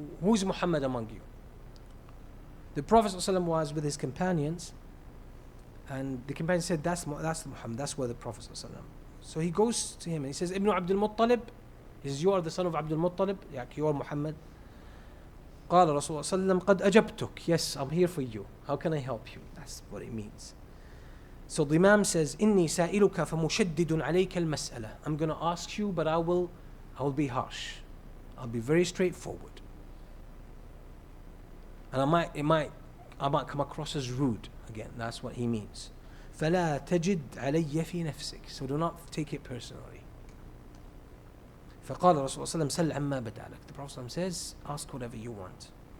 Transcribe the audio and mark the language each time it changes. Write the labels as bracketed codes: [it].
[en] Who is Muhammad among you? The Prophet ﷺ was with his companions, and the companion said, that's Muhammad, that's where the Prophet ﷺ. So he goes to him and he says, "Ibn Abdul Muttalib," he says, "You are the son of Abdul Muttalib, you are Muhammad." [ar] قال رسول الله صلى الله عليه وسلم قد أجبتك. [en] Yes, I'm here for you. How can I help you? That's what it means. So the Imam says, [ar] "Inni sa'iluka famushaddidun alayka al-mas'ala." [en] I'm going to ask you, but I will be harsh. I'll be very straightforward. And I might come across as rude. Again, that's what he means. [ar] فَلَا تَجِدْ عَلَيَّ فِي نَفْسِكَ. [en] So do not take it personally. [ar] فقال رسول الله صلى الله عليه وسلم سل عما بدا لك. [en] The Prophet says, ask whatever you want.